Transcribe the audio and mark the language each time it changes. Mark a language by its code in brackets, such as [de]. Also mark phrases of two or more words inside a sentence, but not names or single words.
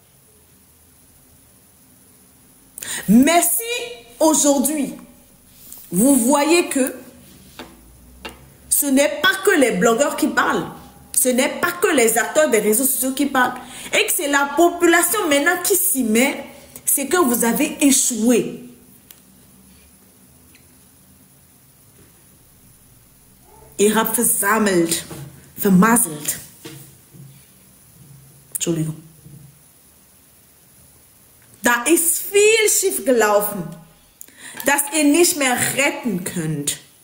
[fr] Mais si aujourd'hui, vous voyez que ce n'est pas que les blogueurs qui parlent, ce n'est pas que les acteurs des réseaux sociaux qui parlent, et que c'est la population maintenant qui s'y met, c'est que vous avez échoué. [de] Ihr habt versammelt, vermasselt. Entschuldigung. Da ist viel schief gelaufen, das ihr nicht mehr retten könnt.